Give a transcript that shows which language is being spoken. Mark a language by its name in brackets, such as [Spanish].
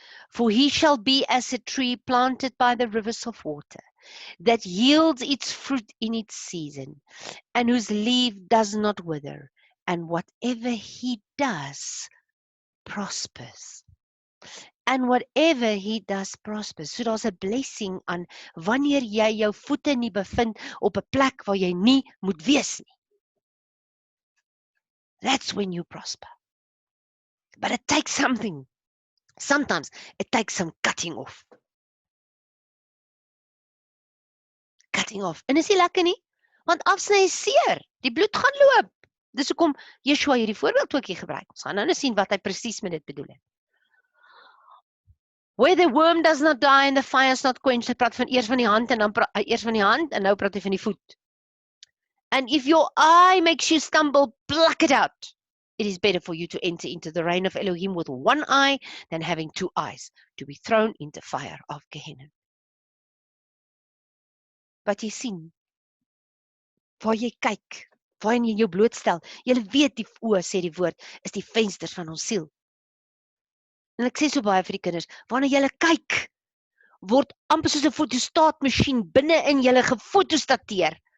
[English] For he shall be as a tree planted by the rivers of water, that yields its fruit in its season, and whose leaf does not wither, and whatever he does prospers. And whatever he does prospers. [Afrikaans] So daar's 'n blessing aan wanneer jy jou voete nie bevind op 'n plek waar jy nie moet wees nie. [English] That's when you prosper. But it takes something. Sometimes it takes some cutting off. Cutting off. [Afrikaans] En is nie lekker nie? Want afsny is seer. Die bloed gaan loop. Dis hoekom Yeshua hierdie voorbeeld ook hier gebruik. Ons gaan nou sien wat hy presies met dit bedoel het. [English] Where the worm does not die and the fire is not quenched. [Afrikaans] Hy praat van eers van die hand en dan eers van die hand en nou praat hy van die voet. [English] And if your eye makes you stumble, pluck it out. It is better for you to enter into the reign of Elohim with one eye than having two eyes, to be thrown into fire of Gehenna. [Afrikaans] Wat jy sien, waar jy kyk, waar jy jou blootstel, jy weet die oë, sê die woord, is die vensters van ons siel. En ek sê so baie vir die kinders, wanneer jy kyk, word amper soos 'n fotostaatmasjien binne in julle gefotostateer.